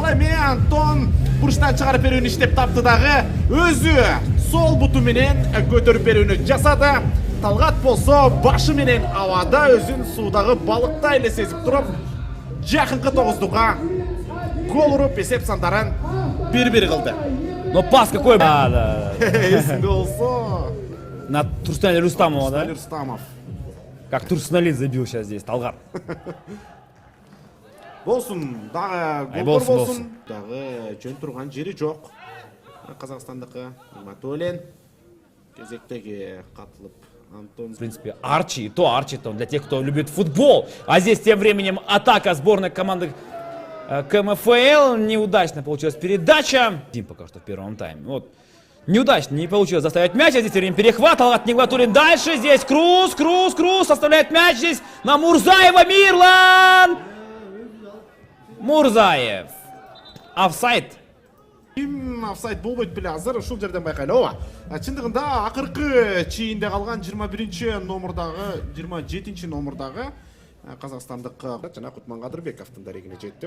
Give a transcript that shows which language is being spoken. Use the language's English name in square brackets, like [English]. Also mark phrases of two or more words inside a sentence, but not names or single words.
[Kyrgyz] Ал эми Антон бурчтан чыгарып берүүнү иштеп тапты дагы өзү сол буту менен көтөрүп берүүнү жасады. Талгат болсо башы менен абада өзүн суудагы балыктай эле сезип туруп жакынкы 9-дукка гол уруп эсеп сандарын 1-1 кылды. [Russian] Но пас какой! Да. [Kyrgyz] Эсинде болсо [Russian] на Турсунале Рустамова, да? Рустамов. Как Турсуналит забил сейчас здесь, Талгат. [Kyrgyz] Болсун, дагы голдор болсун. Дагы жөн турган жери жок. Казакстандыкы Нигматуллин кезектеги катылып Антон. [Russian] В принципе, Арчи, то для тех, кто любит футбол. А здесь тем временем атака сборной команды КМФЛ. Неудачно получилась передача. Дим пока что в первом тайме. Вот. Неудачно, не получилось заставить мяч, а здесь время перехват, от Нигматуллин дальше, здесь Круз, оставляет мяч здесь на Мурзаева, Мирлан! Мурзаев. Офсайд. [Kyrgyz] Офсайд болбойт беле азыр ушул жерден байкайлы. Ооба. Чындыгында акыркы чийинде калган 21-чи номердагы, 27-чи номердагы казакстандык жана Кутман Кадырбековдун дарегине жетти.